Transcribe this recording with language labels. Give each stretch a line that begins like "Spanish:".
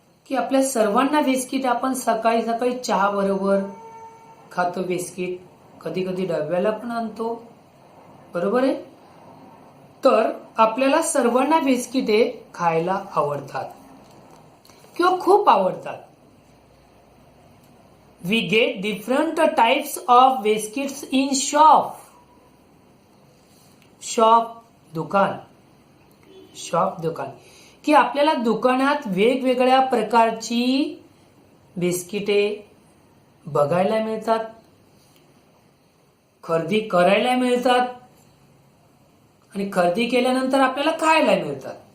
Marathi: की आपल्या सर्वांना बिस्किट आपण सकाळी सकाळी चहा बरोबर खातो बिस्किट, कधी कधी डब्याला पण आणतो, बरोबर आहे. तर आपल्याला सर्वांना बिस्किटे खायला आवडतात किंवा खूप आवडतात.
English: We get different types of biscuits in shop.
Marathi: Shop दुकान, शॉप दुकान, की आपल्याला दुकानात वेगवेगळ्या प्रकारची बिस्किटे बघायला मिळतात, खरेदी करायला मिळतात आणि खरेदी केल्यानंतर आपल्याला खायला मिळतात.